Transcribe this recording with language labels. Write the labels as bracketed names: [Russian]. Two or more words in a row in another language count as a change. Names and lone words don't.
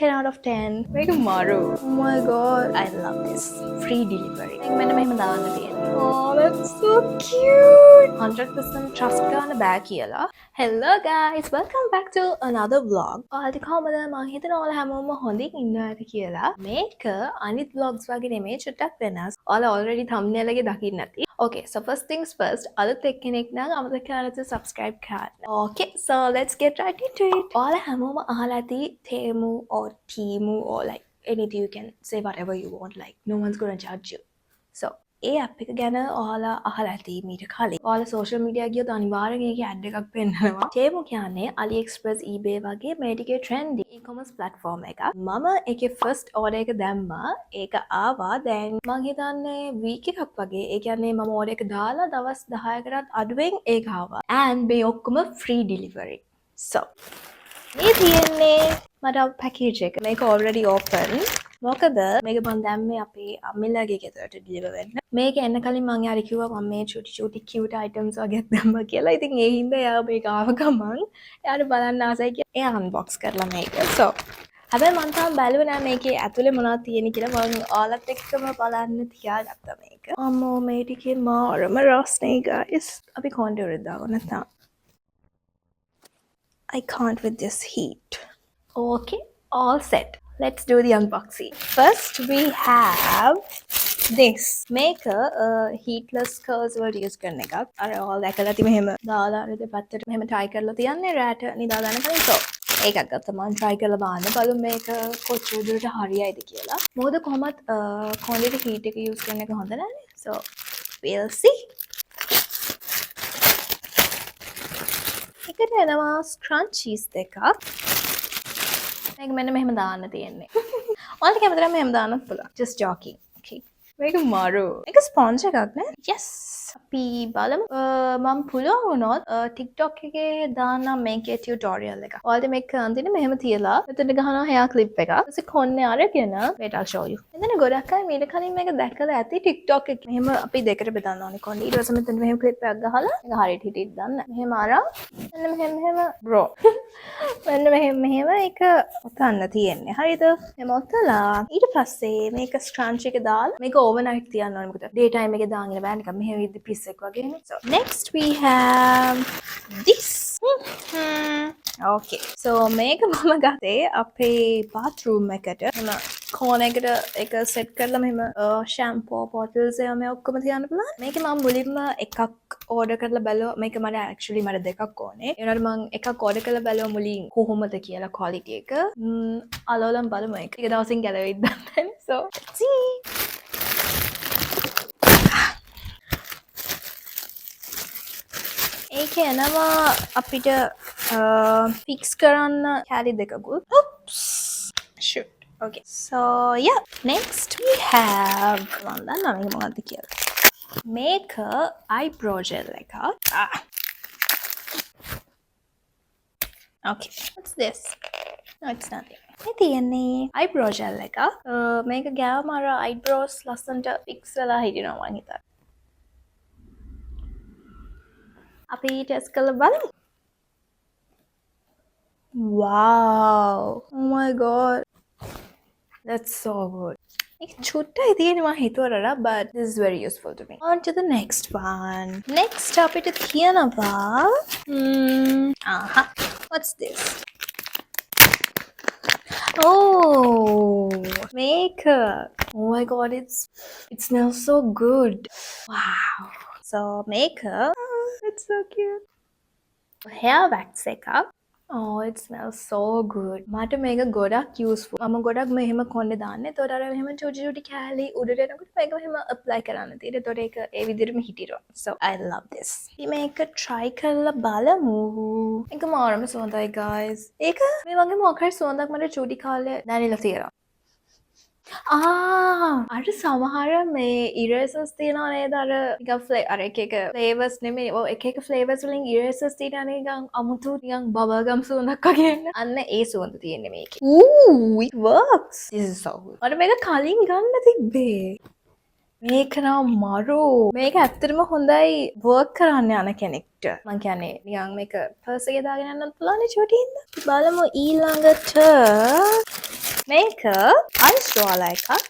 [English] 10 out of 10. Make a maru. Oh my god. I love this. Free delivery. Oh, that's so cute. [Sinhala] 100% trust ගන්න බෑ කියලා. [English] Hello guys, welcome back to another vlog. [Sinhala] ඔයාලට කොහමද? මම හිතනවා ඔයාලා හැමෝම හොඳින් ඉන්නවා ඇති කියලා. මේක අනිත් vlogs වගේ නෙමෙයි චුට්ටක් වෙනස්. ඔයාලා already thumbnail එකේ දකින්න ඇති. [English] Okay, so first things first, [Sinhala] අලුත් එක්කෙනෙක් නම් අමතක කරන්න subscribe කරන්න. [English] Okay, so let's get right into it. [Sinhala] ඔයාලා හැමෝම අහලා ඇති [English] Temu or Temu or like anything, you can say whatever you want, like no one's gonna judge you. [Sinhala] So ඒ ඇප් එක ගැන ඔයාලා අහලා ඇති මීට කලින්. ඔයාලා [English] social media [Sinhala] ගියොත් අනිවාර්යෙන් ඒකේ ad එකක් පෙන්නනවා. Temu කියන්නේ AliExpress, eBay වගේ මේ ටිකේ [English] trendy e-commerce platform [Sinhala] එකක්. මම ඒකේ [English] first order [Sinhala] එක දැම්මා. ඒක ආවා දැන් මං හිතන්නේ week එකක් වගේ. ඒ කියන්නේ මම order එක දාලා දවස් 10කටත් අඩුවෙන් ඒක ආවා. And මේ ඔක්කොම free delivery. So මේ තියෙන්නේ මට package එක. මේක already open. මොකද මේක මම දැම්මේ අපේ අම්මලාගේ ගෙදරට ඩිලිවර් වෙන්න. මේක එන්න කලින් මම යාර කිව්වා මම මේ චුටි [English] cute items [Sinhala] වගේක් දැම්මා කියලා. ඉතින් ඒ හින්දා යා මේක ආව ගමන් යාර බලන්න ආසයි කියලා එයා unbox කරලා මේක. So හැබැයි මම තාම බැලුවේ නෑ මේකේ ඇතුලේ මොනවද තියෙන්නේ කියලා. මම ඔයාලත් එක්කම බලන්න තියාගත්තා මේක. අම්මෝ මේ ටිකේ මාරම රස්නේ guys. අපි කොන්ටර් එක දාගන්න නැත්නම් [English] I can't with this heat. Okay, all set. Let's do the unboxing. First, we have this. Make a heatless curls word use [Sinhala] කරන එකක්. අර all දැකලා තිබෙ මෙහෙම දාලා අර දෙපැත්තට මෙහෙම try කරලා තියන්නේ රැට නිදා ගන්න කලින්. So ඒකක් ගත්තා මම try කරලා බලන්න. බලමු මේක කොච්චර දුරට හරියයිද කියලා. මොකද කොහොමත් [English] quantity heat [Sinhala] එක use කරන එක හොඳ නැහැ. [English] So we'll see. [Sinhala] එකට එනවා scrunchies දෙකක්. මේක මෙන්න මෙහෙම දාන්න තියෙන්නේ. ඔයාලට කැමති නම් මෙහෙම දාන්නත් පුළුවන්. [English] Just joking. [Sinhala] Okay. මේක මාරු. මේක ස්පොන්ජ් එකක් නේ? Yes. අපි බලමු. මම පුළුවන් වුණොත් TikTok එකේ දාන්නම් මේකේ tutorial එක. ඔයාලට මේක කරන් තියෙන්නේ මෙහෙම තියලා මෙතන ගහනවා [English] hair clip [Sinhala] එකක්. ඊට කොන්නේ අරගෙන [English] wait I'll show you. [Sinhala] මෙතන ගොඩක් අය මීට කලින් මේක දැකලා ඇති TikTok එකේ. මෙහෙම අපි දෙකට බෙදන්න ඕනේ කොන්නේ. ඊට පස්සේ මෙතන මෙහෙම clip එකක් ගහලා මේක හරියට හිටින්න දාන්න. මෙහෙම අරන් මෙන්න මෙහෙම bro. මෙන්න මෙහෙම ඒක ඔතන්න තියෙන්නේ. හරිද? මෙහෙම ඔතලා ඊට පස්සේ මේක scrunch එක දාලා මේක overnight තියන්න ඕනේ. මොකද [English] day time [Sinhala] එකේ දාගෙන බෑ නිකන් මෙහෙම piece එක වගේනේ. [English] So next we have this. [Sinhala] Okay. So මේක මම ගත්තේ අපේ bathroom එකට. එම corner එකට එක set කරලා මෙහෙම [English] shampoo bottles [Sinhala] ඒවා මේ ඔක්කොම තියන්න පුළුවන්. මේක මම මුලින්ම එකක් order කරලා බැලුවා. මේක මට actually මට දෙකක් ඕනේ. ඒ වුණාට මම එකක් order කරලා බැලුවා මුලින් කොහොමද කියලා quality එක. අලවලම් බලමු ඒක. ටික දවසින් ගැලවෙයිද දන්නේ. [English] So let's see. [Sinhala] ඒක එනවා අපිට fix කරන්න කැලි දෙකකුත්. [English] Oops. Shoot. Okay. So yeah. Next we have [Sinhala] මේක මොකක්ද කියලා. මේක [English] eyebrow gel [Sinhala] එකක්. [English] Okay. What's this? No, it's nothing. [Sinhala] මේ තියෙන්නේ [English] eyebrow gel [Sinhala] එකක්. මේක ගෑවම අර eyebrows ලස්සනට fix වෙලා හිටිනවා මං හිතන්නේ. අපි ටෙස්ට් කරලා බලමු. [English] Wow. Oh my god. That's so good. [Sinhala] ඒක චුට්ටයි තියෙන්නේ මම හිතුවරලා [English] but this is very useful to me. On to the next one. Next [Sinhala] අපිට තියෙනවා [English] What's this? Oh, makeup. Oh my god, it smells so good. Wow. So makeup. It's so cute. Hair wax එකක්. Oh, it smells so good. [Sinhala] මට මේක ගොඩක් useful. මම ගොඩක් මෙහෙම කොණ්ඩේ දාන්නේ. ඒතකොට අර මෙහෙම චුටි කෑලි උඩට එනකොට මේක මෙහෙම apply කරන්න තියෙන්නේ. ඒතකොට ඒක ඒ විදිහටම හිටිනවා. [English] So I love this. [Sinhala] අපි මේක try කරලා බලමු. මේක මාරම සුවඳයි guys. ඒක මේ වගේ මොකක් හරි සුවඳක් මට චුටි කාලේ දැනෙලා තියෙනවා. අර සමහර මේ erasers තියෙනවා නේද අර නිකන් අර එක flavors නෙමෙයි ඔව් එක flavors වලින් erasers තියෙනවා නිකන් අමුතු නිකන් [English] bubble gum [Sinhala] සුවඳක් වගේ එන්න අන්න ඒ සුවඳ තියෙන්නේ මේකේ. [English] Ooh, it works. This is so good. [Sinhala] මට මේක කලින් ගන්න තිබ්බේ. මේක නම් මරු. මේක ඇත්තටම හොඳයි work කරන්න යන කෙනෙක්ට. මං කියන්නේ නිකන් මේක purse එකේ දාගෙන යන්නත් පුළුවන් චුටි හින්දා. බලමු ඊළඟට මේක අයිස් රෝල එකක්.